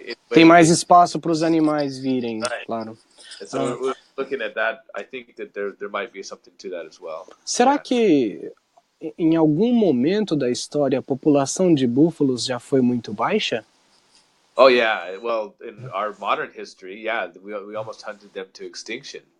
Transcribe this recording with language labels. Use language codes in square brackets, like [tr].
[pt] Tem mais espaço para os animais virem, claro. [en] So we're looking at that. I think that there might be something to that as well. [pt] Será que em algum momento da história a população de búfalos já foi muito baixa? [en] Oh yeah, well, in our modern history, yeah, we almost hunted them to extinction.